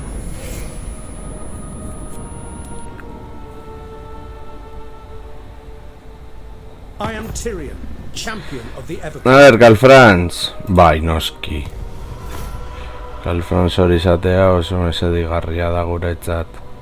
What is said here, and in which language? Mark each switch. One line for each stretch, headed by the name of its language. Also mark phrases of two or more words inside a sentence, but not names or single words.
English: I am Tyrion, champion of the A Evergreen.
Basque: ber, Galfrantz. Bai, noski. Galfrantz hori izatea oso mesedigarria da guretzat.